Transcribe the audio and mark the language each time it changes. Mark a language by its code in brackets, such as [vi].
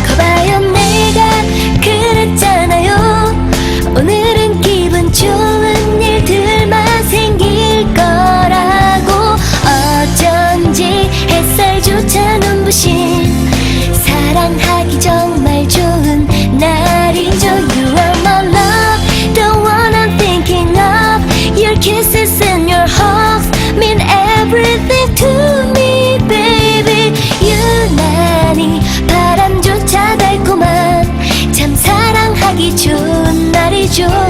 [ko] 거봐요, 내가 그랬잖아요. 오늘은 기분 좋은 일들만 생길 거라고. 어쩐지 햇살조차 눈부신 사랑하기 정말 좋은 날이죠. [en] You are my love, the one I'm thinking of. Your kisses and your hugs mean everything to me, baby. [ko] 유난히 바람조차 달콤한 참 사랑하기 좋은 날이죠.